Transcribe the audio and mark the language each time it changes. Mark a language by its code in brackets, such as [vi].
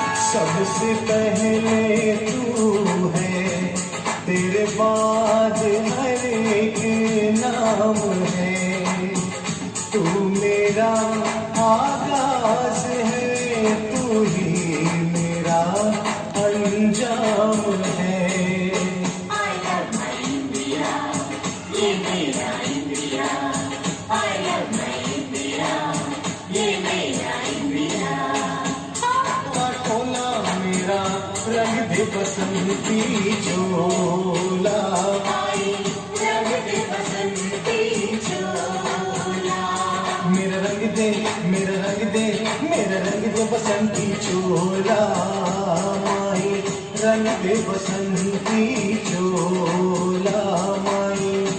[hi] सबसे पहले तू है, तेरे बाद हर एक नाम है। तू मेरा आगाज है, तू ही मेरा अंजाम है। [en] I love my India, [hi] ये मेरा India. [en] I love my India, [hi] ये मेरा इंडिया। टोला मेरा रंग दे बसंती चोला, रंग दे बसंती चोला। मेरा रंग दे, मेरा रंग दे, मेरा रंग दे बसंती चोला। माही रंग दे बसंती चोला, माही